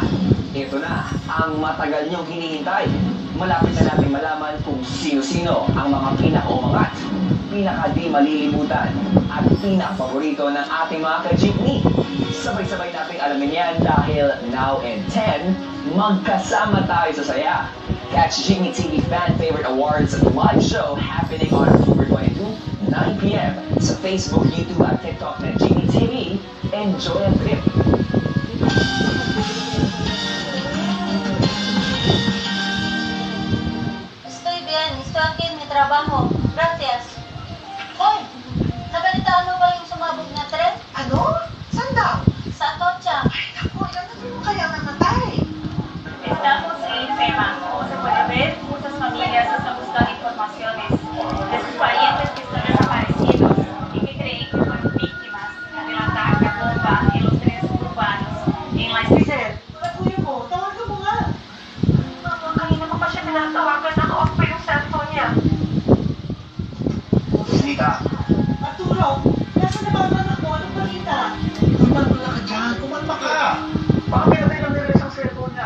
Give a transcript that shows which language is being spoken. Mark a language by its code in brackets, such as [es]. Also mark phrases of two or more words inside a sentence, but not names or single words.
[tl] Ito na ang matagal niyong hinihintay. Malapit na natin malaman kung sino-sino ang mga pinakaumangat, pinaka-di malilimutan, at pinaka-paborito ng ating mga ka-jeepney. Sabay-sabay natin alamin yan dahil [en] now in [tl] 10, magkasama tayo sa saya. [en] Catch Jeepney TV Fan Favorite Awards live show happening on October 22, 9 p.m. [tl] sa Facebook, YouTube, at TikTok ng Jeepney TV. Enjoy ang trip! [es] Estoy bien, estoy aquí en mi trabajo. Gracias. [tl] Hoy, nabalitaan mo ba yung sumabog na tren? Ano? Saan daw? Sa Atocha. Ay, naku, ano mo kaya namatay? [es] Estamos en FEMA. Como se puede ver, muchas familias están buscando informaciones de sus parientes que están desaparecidos y que creen que fueron víctimas de un ataque a bomba en los trenes urbanos en la estación. [tl] Kuya mo, tawagan mo nga. Mama, kanina ko pa siya pinatawagan. Naka-off pa yung cellphone niya. Nita, Arturo, nasa na ba ang anak mo? Anong balita? kumalma ka dyan. Kumalma ka. Baka pinatay lang nila isang cellphone niya.